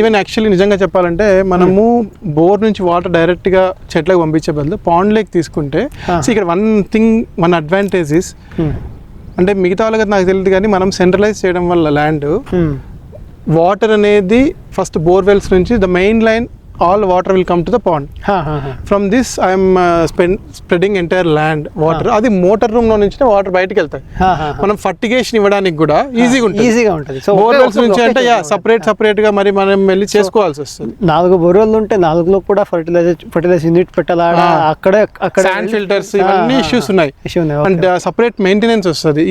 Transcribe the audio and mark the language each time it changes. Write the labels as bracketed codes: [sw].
[te] Even actually నిజంగా చెప్పాలంటే మనము బోర్ నుంచి వాటర్ డైరెక్ట్ గా చెట్లకు పంపించే బదులు పాండ్ లేక్ తీసుకుంటే, ఇక్కడ వన్ అడ్వాంటేజ్ ఇస్, అంటే మిగతా వాళ్ళకి నాకు తెలియదు కానీ మనం సెంట్రలైజ్ చేయడం వల్ల ల్యాండ్ వాటర్ అనేది ఫస్ట్ బోర్వెల్స్ నుంచి [en] The main line all water will come to the pond. From this I am spreading entire land water. [te] అది మోటార్ రూమ్ లో నుంచి వాటర్ బయటికి వెళ్తాయి. మనం ఫర్టిగేషన్ ఇవ్వడానికి కూడా ఈజీగా ఉంటుంది. సో బోర్వెల్స్ నుంచి అంటే సెపరేట్ గా మరి మనం వెళ్ళి చేసుకోవాల్సి వస్తుంది. 4 బోర్వెల్ ఉంటే 4లో కూడా ఫర్టిలైజర్ యూనిట్ పెట్టాలా, అక్కడ శాండ్ ఫిల్టర్స్, ఇవన్నీ ఇష్యూస్ ఉన్నాయి. అండ్ సెపరేట్ మెయింటెనెన్స్ వస్తుంది.